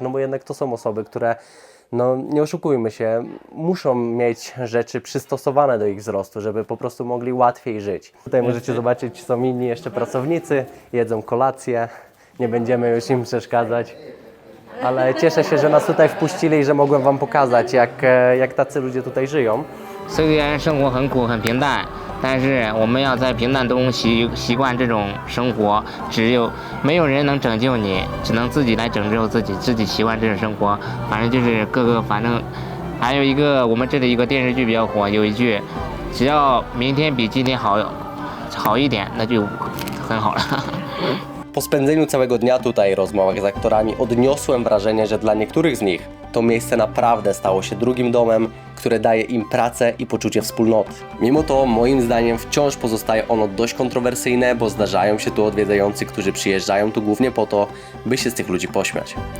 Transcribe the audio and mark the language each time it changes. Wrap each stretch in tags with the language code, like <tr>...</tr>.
<pl>No bo jednak to są osoby, które, no nie oszukujmy się, muszą mieć rzeczy przystosowane do ich wzrostu, żeby po prostu mogli łatwiej żyć. Tutaj możecie zobaczyć, są inni jeszcze pracownicy, jedzą kolację, nie będziemy już im przeszkadzać. Ale cieszę się, że nas tutaj wpuścili i że mogłem wam pokazać, jak tacy ludzie tutaj żyją.</pl> <zh>虽然生活很苦很平淡，但是我们要在平淡中习惯这种生活。没有人能拯救你，只能自己来拯救自己，自己习惯这种生活。反正就是反正还有一个我们这里一个电视剧比较火，有一句，只要明天比今天好一点，那就很好了。</zh> <pl>Po spędzeniu całego dnia tutaj, rozmowach z aktorami, odniosłem wrażenie, że dla niektórych z nich to miejsce naprawdę stało się drugim domem, które daje im pracę i poczucie wspólnoty. Mimo to, moim zdaniem, wciąż pozostaje ono dość kontrowersyjne, bo zdarzają się tu odwiedzający, którzy przyjeżdżają tu głównie po to, by się z tych ludzi pośmiać.</pl>